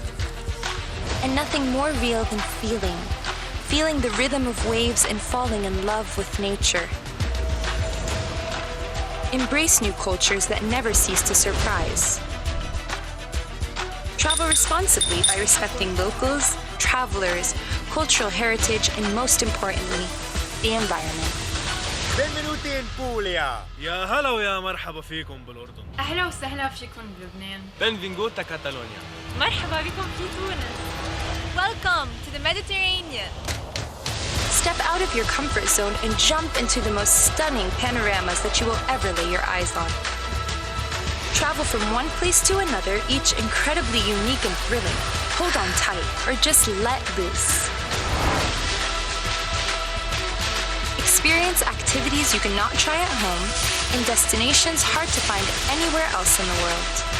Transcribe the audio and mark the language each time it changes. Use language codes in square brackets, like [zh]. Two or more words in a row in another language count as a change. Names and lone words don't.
[en] And nothing more real than feeling the rhythm of waves and falling in love with nature. Embrace new cultures that never cease to surprise. Travel responsibly by respecting locals, travelers, cultural heritage, and most importantly, the environment. [it] Benvenuti in Puglia. [ar] يا هلا ويا مرحبا فيكم بالأردن. أهلا وسهلا فيكم بلبنان. [ca] Benvinguta Catalonia. [ar] مرحبا بكم في تونس. [en] Welcome to the Mediterranean. Step out of your comfort zone and jump into the most stunning panoramas that you will ever lay your eyes on. Travel from one place to another, each incredibly unique and thrilling. Hold on tight or just let loose. Experience activities you cannot try at home and destinations hard to find anywhere else in the world.